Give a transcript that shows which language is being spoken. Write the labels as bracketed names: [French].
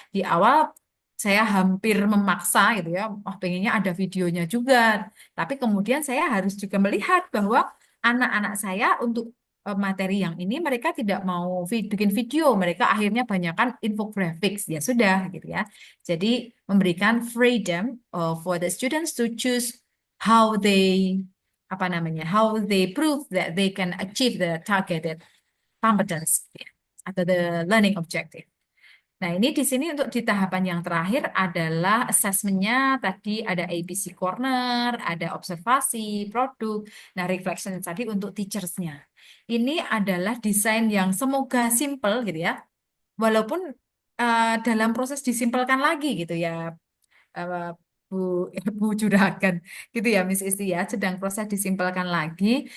[Indonesian] Di awal saya hampir memaksa gitu ya, pengennya ada videonya juga. Tapi kemudian saya harus juga melihat bahwa anak-anak saya untuk materi yang ini mereka tidak mau bikin video, mereka akhirnya banyakkan infographics. Ya sudah gitu ya. Jadi memberikan [English] freedom for the students to choose how they how they prove that they can achieve the targeted competence ya, atau the learning objective. [Indonesian] Nah, ini di sini untuk di tahapan yang terakhir adalah assessment-nya. Tadi ada ABC corner, ada observasi, produk, nah reflection tadi untuk teachers-nya. Ini adalah desain yang semoga simple gitu ya, walaupun dalam proses disimpelkan lagi gitu ya, eh, Bu Bu Juragan gitu ya Miss Isti ya, sedang proses disimpelkan lagi.